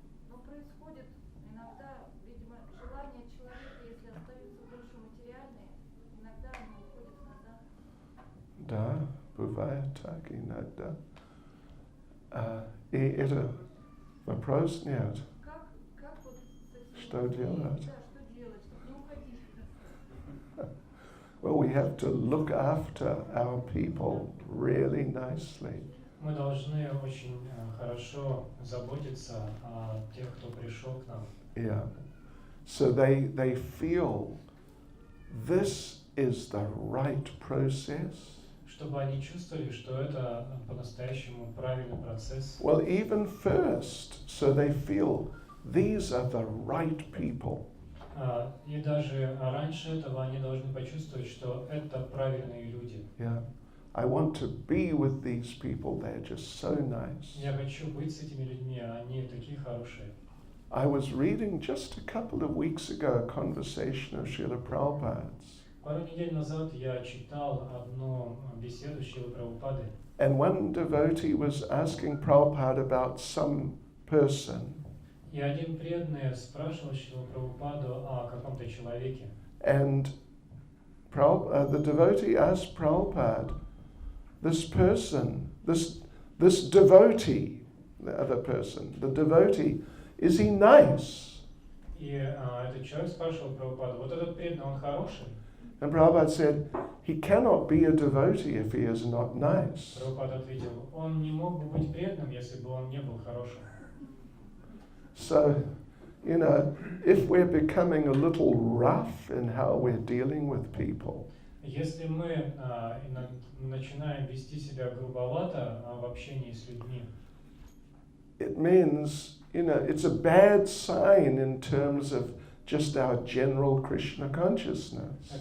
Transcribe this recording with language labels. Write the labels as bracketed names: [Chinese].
[Russian] Но происходит иногда, видимо, желание человека, если остаются больше материальные, иногда они уходят назад. Да, бывает так иногда. И это вопрос нет. Как вот с этим Что людьми, делать? Да, что делать, чтобы не уходить? [English] Well, we have to look after our people really nicely. [Russian] Мы должны очень хорошо заботиться о тех, кто пришел к нам. [English] Yeah. So they feel this is the right process. [Russian] Чтобы они чувствовали, что это по-настоящему правильный процесс. [English] Well, even first, so they feel these are the right people. [Russian] И даже раньше этого они должны почувствовать, что это правильные люди. [English] Yeah. I want to be with these people. They're just so nice. [Russian] Я хочу быть с этими людьми, они такие хорошие. [English] I was reading just a couple of weeks ago a conversation of Srila Prabhupada's. [Russian] Пару недель назад я читал одну беседу Шрилы Прабхупады. [English] And one devotee was asking Prabhupada about some person. [Russian] И один преданный спрашивал Шрилу Прабхупаду о каком-то человеке. [English] And the devotee asked Prabhupada, this person, this devotee, the other person, the devotee, is he nice? [Russian] И этот человек спрашивал Прабхупаду, вот этот преданный, он хороший? [English] And Prabhupada said, he cannot be a devotee if he is not nice. [Russian] Прабхупада ответил, он не мог бы быть преданным, если бы он не был хорошим. [English] So, if we're becoming a little rough in how we're dealing with people, [Russian] Если мы начинаем вести себя грубовато в общении с людьми, [English] it means, it's a bad sign in terms of just our general Krishna consciousness.